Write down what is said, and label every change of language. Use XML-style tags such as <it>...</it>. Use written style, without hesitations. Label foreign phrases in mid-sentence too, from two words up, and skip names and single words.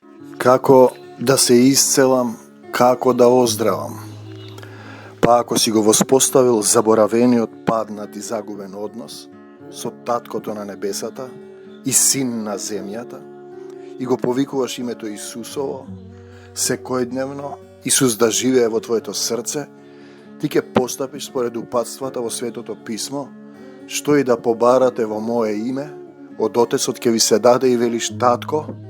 <mk>Како да се исцелам, како да оздравам. Pa ako si го воспоставил заборавениот паднат и загубен однос со Таткото на небесата и Син на земјата и го повикуваш името Исусово, секојдневно Исус да живее во твоето срце, ти ќе постапиш според упатствата во Светото Писмо, што и да побарате во мое име, од Отецот ќе ви се даде и велиш Татко,</mk>